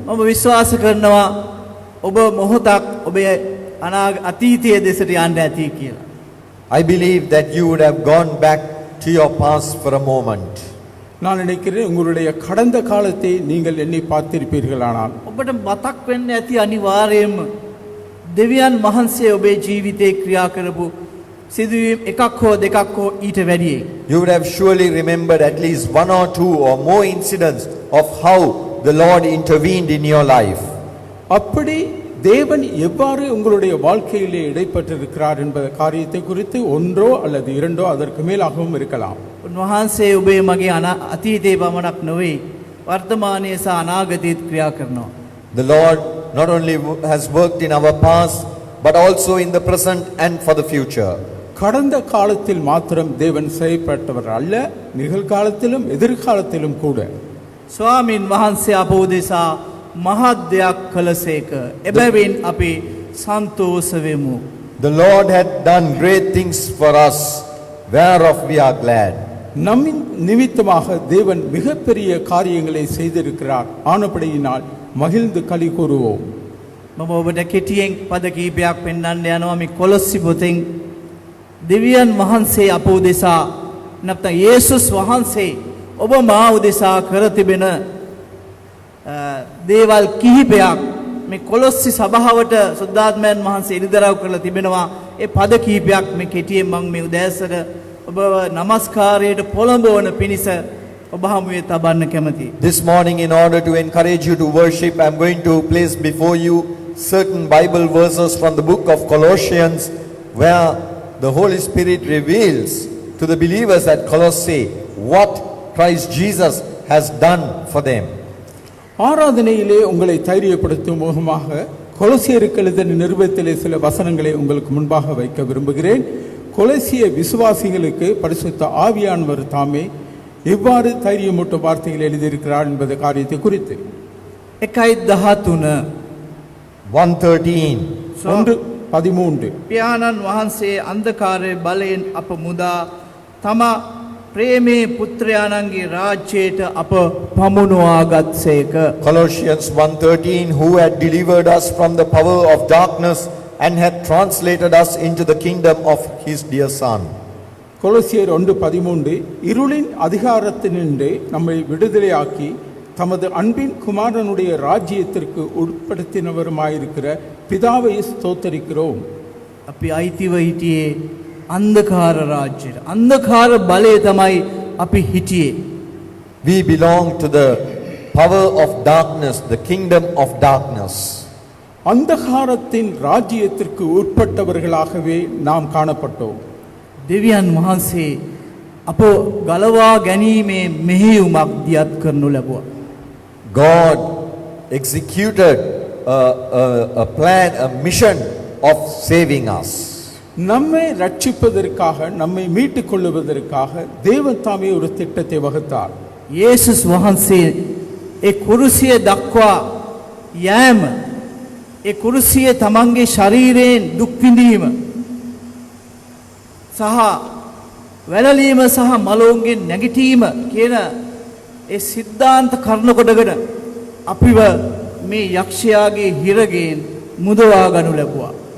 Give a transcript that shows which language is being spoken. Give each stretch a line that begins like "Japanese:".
Sinhala: මම විශ්වාස කරනවා ඔබ මොහොතක් ඔබේ අතීතයේ දෙසට යන්න ඇති කියලා.
English: I believe that you would have gone back to your past for a moment.
Tamil: நான் நினைக்கிறேன் உங்களுடைய கடந்த காலத்தை நீங்கள் எண்ணி பார்த்திருப்பீர்களானால்
Sinhala: ඔබට මතක් වෙන්න ඇති අනිවාර්යයෙන්ම දෙවියන් වහන්සේ ඔබේ ජීවිතේ ක්‍රියා කරපු සිදුවීම් එකක් හෝ දෙකක් හෝ ඊට වැඩියි.
English: You would have surely remembered at least one or two or more incidents of how the Lord intervened in your life.
Tamil: அப்படி தேவன் எவ்வாறு உங்களுடைய வாழ்க்கையிலே இடைப்பட்டிருக்கிறார் என்பத காரியத்தை குறித்து ஒன்றோ அல்லது இரண்டோ அதற்கு மேலாகவும் இருக்கலாம்.
Sinhala: උන්වහන්සේ ඔබේ මගේ අතීතේ පමණක් නොවේ වර්තමානයේ සහ අනාගතයේත් ක්‍රියා කරනවා.
English: The Lord not only has worked in our past but also in the present and for the future.
Tamil: கடந்த காலத்தில் மாத்திரம் தேவன் செயல்பட்டவர் அல்ல, நிகழ்காலத்திலும் எதிர்காலத்திலும் கூட.
Sinhala: ස්වාමින් වහන්සේ අප උදෙසා මහත් දෙයක් කළසේක. එබැවින් අපි සන්තෝෂ වෙමු.
English: The Lord had done great things for us, whereof we are glad.
Tamil: நம்மின் நிமித்தமாக தேவன் மிகப்பெரிய காரியங்களை செய்திருக்கிறார். ஆனபடியினால் மகிழ்ந்து களி கூறுவோம்.
Sinhala: මම ඔබට කෙටියෙන් පද කීපයක් පෙන්වන්න යනවා මේ කොලොස්සි පොතෙන්. දෙවියන් වහන්සේ අප උදෙසා නැත්නම් යේසුස් වහන්සේ ඔබ මා උදෙසා කර තිබෙන දේවල් කිහිපයක් මේ කොලොස්සි සභාවට සුද්ධාත්මයන් වහන්සේ ඉදිරිදරව් කරලා තිබෙනවා. ඒ පද කිහිපයක් මේ කෙටියෙන් මම මේ උදෑසන ඔබ নমස්කාරයට පොළඹවන පිණිස ඔබ හමුවේ තබන්න කැමතියි.
English: This morning, in order to encourage you to worship, I am going to place before you certain Bible verses from the book of Colossians, where the Holy Spirit reveals to the believers at Colossae what Christ Jesus has done for them.
Tamil: ஆராதனையிலே உங்களை தைரியப்படுத்தும் முகமாக கொலோசியருக்கு எழுதின நிருபத்திலே சில வசனங்களை உங்களுக்கு முன்பாக வைக்க விரும்புகிறேன். கொலோசிய விசுவாசிகளுக்கு பரிசுத்த ஆவியானவர் தாமே எவ்வாறு தைரியமூட்டும் வார்த்தைகள் எழுதியிருக்கிறார் என்பது காரியத்தை குறித்து 1:13 1:13
Sinhala: පියාණන් වහන්සේ අන්ධකාරයේ බලයෙන් අප මුදා තම ප්‍රේමේ පුත්‍රයාණන්ගේ රාජ්‍යයට අප පමුණවාගත්සේක.
English: Colossians 1:13, who had delivered us from the power of darkness and had translated us into the kingdom of his dear Son.
Tamil: கொலோசியர் 1:13 இருளின் அதிகாரத்தினின்று நம்மை விடுதலையாக்கி தமது அன்பின் குமாரனுடைய ராஜ்யத்திற்கு உட்படுத்தினவருமாயிருக்கிற பிதாவை ஸ்தோத்தரிக்கிறோம்.
Sinhala: අපි අයිතිව හිටියේ අන්ධකාර රාජ්‍යයට. අන්ධකාර බලය තමයි අපි හිටියේ.
English: We belong to the power of darkness, the kingdom of darkness.
Tamil: அந்தகாரத்தின் ராஜ்யத்திற்கு உட்பட்டவர்களாகவே நாம் காணப்பட்டோம்.
Sinhala: දෙවියන් වහන්සේ අප ගලවා ගැනීමේ මෙහෙයුමක් දියත් කරනු ලැබුවා.
English: God executed a plan, a mission of saving us.
Tamil: நம்மை ரட்சிப்பதற்காக, நம்மை மீட்டுக் கொள்ளுவதற்காக தேவன் தாமே ஒரு திட்டத்தை வகுத்தார்.
Sinhala: යේසුස් වහන්සේ ඒ කුරුසිය දක්වා යෑම, ඒ කුරුසිය තමන්ගේ ශරීරයෙන් දුක් විඳීම සහ වැළලීම සහ මලවුන්ගෙන් නැගිටීම කියන ඒ සිද්ධාන්ත කරුණු කොටගෙන අපිව මේ යක්ෂයාගේ හිරගෙන් මුදවා ගනු ලැබුවා.